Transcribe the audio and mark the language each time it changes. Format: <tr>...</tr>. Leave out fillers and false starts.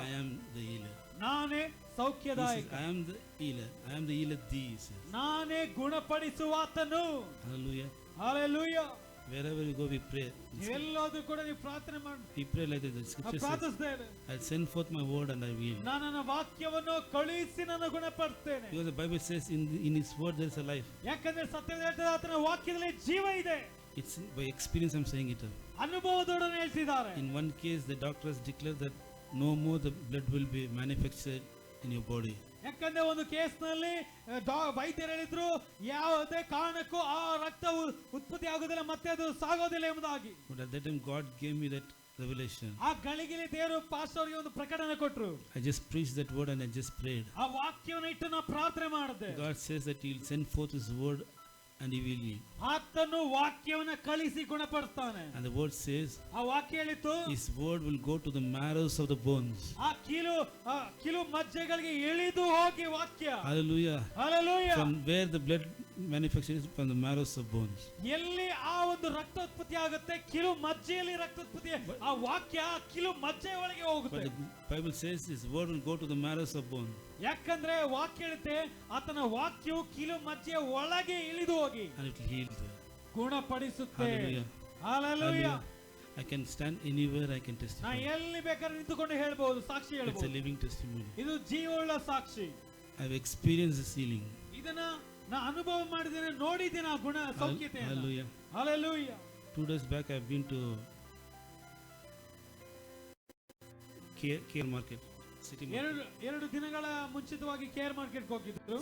<en>I am the healer.</en> <kn>ನಾನೇ ಸೌಖ್ಯದಾಯಕ.</kn> <en>I am the healer. I am the healer thee, he says.</en> <kn>ನಾನೇ ಗುಣಪಡಿಸುವಾತನು.</kn> <en>Hallelujah. Hallelujah. Wherever you go, we pray.</en> <kn>ಎಲ್ಲೋದು ಕೂಡ ನೀವು ಪ್ರಾರ್ಥನೆ ಮಾಡಿ.</kn> <en>We pray like the scripture says. I'll send forth my word and I will heal.</en> <kn>ನಾನು ನನ್ನ ವಾಕ್ಯವನ್ನು ಕಳುಹಿಸಿ ನಾನು ಗುಣಪಡಿಸುತ್ತೇನೆ.</kn> <en>Because the Bible says in his word there is a life.</en> <kn>ಯಾಕಂದ್ರೆ ಸತ್ಯವೇದ ಹೇಳ್ತದೆ, ಆತನ ವಾಕ್ಯದಲ್ಲಿ ಜೀವ ಇದೆ.</kn> <en>It's by experience I'm saying it.</en> <kn>ಅನುಭವದೊಡನೆ ಹೇಳ್ತಿದ್ದಾರೆ.</kn> <en>In one case the doctors declare that no more the blood will be manufactured in your body.</en> <kn>ಯಾಕಂದ್ರೆ ಒಂದು ಕೇಸ್ನಲ್ಲಿ ವೈದ್ಯರು ಹೇಳಿದ್ರು, ಯಾವುದೇ ಕಾರಣಕ್ಕೂ ಆ ರಕ್ತ ಉತ್ಪತ್ತಿ ಆಗೋದಿಲ್ಲ, ಮತ್ತೆ ಅದು ಸಾಗೋದಿಲ್ಲ ಎಂಬುದಾಗಿ.</kn> <en>But at that time God gave me that revelation.</en> <kn>ಆ ಗಳಿಗೆಯಲ್ಲಿ ದೇವರು ಪಾಸ್ಟರ್ಗೆ ಒಂದು ಪ್ರಕಟಣೆ ಕೊಟ್ಟರು.</kn> <en>I just preached that word and I just prayed.</en> <kn>ಆ ವಾಕ್ಯವನ್ನು ಇಟ್ಟು ನಾನು ಪ್ರಾರ್ಥನೆ ಮಾಡಿದೆ.</kn> <en>God says that he will send forth his word and he will heal.</en> <kn>ಆತನು ವಾಕ್ಯವನ್ನು ಕಳಿಸಿ ಗುಣಪಡಿಸ್ತಾನೆ.</kn> <en>And the word says,</en> <kn>ಆ ವಾಕ್ಯ ಹೇಳಿತು,</kn> <en>his word will go to the marrows of the bones.</en> <kn>ಆ ಕಿಲು ಮಜ್ಜೆಗಳಿಗೆ ಇಳಿದು ಹೋಗಿ ವಾಕ್ಯ.</kn> <en>Hallelujah. Hallelujah. From where the blood manufactured is from the marrows of bones.</en> <kn>ಎಲ್ಲಿ ಆ ಒಂದು ರಕ್ತೋತ್ಪತ್ತಿ ಆಗುತ್ತೆ, ಕಿಲು ಮಜ್ಜೆಯಲ್ಲಿ ರಕ್ತೋತ್ಪತ್ತಿ, ಆ ವಾಕ್ಯ ಕಿಲು ಮಜ್ಜೆ ಒಳಗೆ ಹೋಗುತ್ತೆ.</kn> <en>But the Bible says his word will go to the marrows of bones.</en> <kn>ಯಾಕಂದ್ರೆ ವಾಕ್ಯ ಹೇಳುತ್ತೆ, ಆತನ ವಾಕ್ಯವು ಕಿಲು ಮಜ್ಜೆಯ ಒಳಗೆ ಇಳಿದು ಹೋಗಿ</kn> <en>and it will heal them.</en> <kn>ಗುಣಪಡಿಸುತ್ತೆ.</kn> <en>Hallelujah. Hallelujah. I can stand anywhere, I can</en> <kn>ನಾ</kn> <en>testify.</en> <kn>ಎಲ್ಲಿ ಬೇಕಾದ್ರೆ ನಿಂತುಕೊಂಡು ಹೇಳ್ಬಹುದು, ಸಾಕ್ಷಿ</kn> <en>It's a</en> <kn>ಹೇಳ್ಬಹುದು.</kn> <en>living testimony.</en> <kn>ಇದು ಜೀವವುಳ್ಳ ಸಾಕ್ಷಿ.</kn> <en>I've experienced this healing.</en> <kn>ಇದನ್ನ ನಾ ಅನುಭವ ಮಾಡಿದ್ದೇನೆ, ನೋಡಿದ್ದೇನೆ ಆ ಗುಣ ಸೌಖ್ಯತೆ.</kn> <en>Hallelujah. Hallelujah. 2 days back I've been to Care Market, City Market.</en> <kn>ಎರಡು ದಿನಗಳ ಮುಂಚಿತವಾಗಿ ಕೇರ್ ಮಾರ್ಕೆಟ್ ಹೋಗಿದ್ರು.</kn>